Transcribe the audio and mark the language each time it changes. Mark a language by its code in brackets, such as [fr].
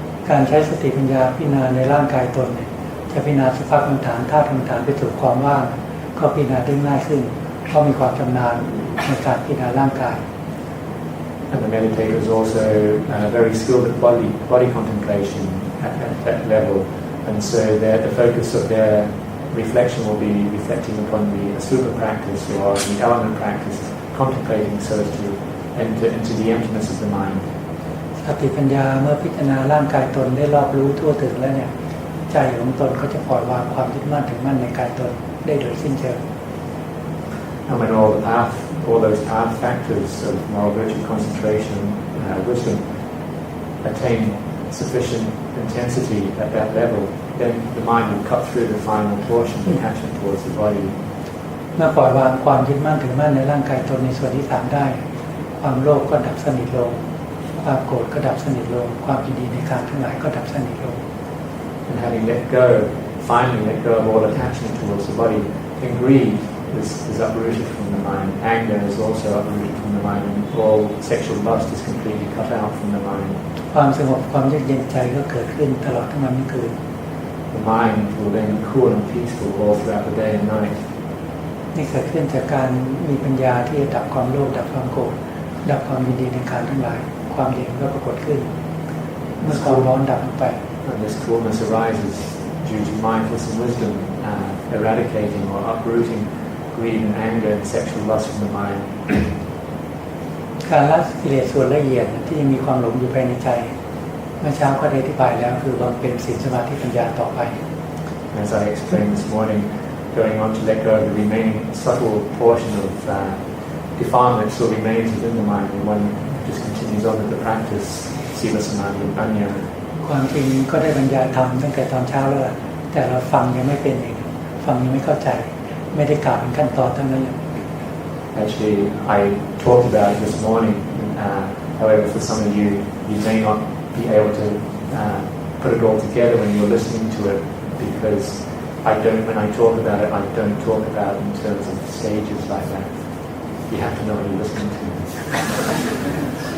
[th] การใช้สติปัญญาพิจารณาในร่างกายตนเนี่ยจะพิจารณาสภาพกรรมฐานธาตุกรรมฐานไปสู่ความว่างก็พิจารณาได้ง่ายขึ้นเพราะมีความชำนาญในการพิจารณาร่างกาย [en] And the meditator is also very skilled at body contemplation at that level, and so the focus of their reflection will be reflecting upon the asupa practice or the element practice, contemplating so as to enter into the emptiness of the mind. [th] สติปัญญาเมื่อพิจารณาร่างกายตนได้รอบรู้ทั่วถึงแล้วเนี่ยใจของตนก็จะปล่อยวางความยึดมั่นถือมั่นในกายตนได้โดยสิ้นเชิง [en] And when all the path all those path factors of moral virtue, concentration, wisdom attain sufficient intensity at that level, then the mind will cut through the final portion, the attachment towards the body. [th] เมื่อปล่อยวางความยึดมั่นถือมั่นในร่างกายตนในส่วนที่สามได้ความโลภก็ดับสนิทลงความโกรธก็ดับสนิทลงความยินดีในการทั้งหลายก็ดับสนิทลง [en] And having finally let go of all attachment towards the body, then greed is uprooted from the mind. Anger is also uprooted from the mind, and all sexual lust is completely cut out from the mind. [th] ความสงบความเย็นใจก็เกิดขึ้นตลอดทั้งวันทั้งคืน [en] The mind will then be cool and peaceful all throughout the day and night. [th] นี่เกิดขึ้นจากการมีปัญญาที่จะดับความโลภดับความโกรธดับความยินดีในการทั้งหลายความเย็นก็ปรากฏขึ้นเมื่อความร้อนดับลงไป [en] And this coolness arises due to mindfulness and wisdom eradicating or uprooting greed and anger and sexual lust from the mind. [th] การละกิเลสส่วนละเอียดที่ยังมีความหลงอยู่ภายในใจเมื่อเช้าก็ได้อธิบายแล้วคือบำเพ็ญศีลสมาธิปัญญาต่อไป [en] As I explained this morning, going on to let go of the remaining subtle portion of defilement still remains within the mind, and one just continues on with the practice, sila samadhi and panya. [th] ความจริงก็ได้บรรยายธรรมตั้งแต่ตอนเช้าแล้วแต่เราฟังยังไม่เป็นเองฟังยังไม่เข้าใจไม่ได้กล่าวเป็นขั้นตอนเท่านั้น [en] Actually, I talked about it this morning. However, for some of you, you may not be able to put it all together when you're listening to it, because when I talk about it, I don't talk about it in terms of stages like that. You have to know what you're listening to.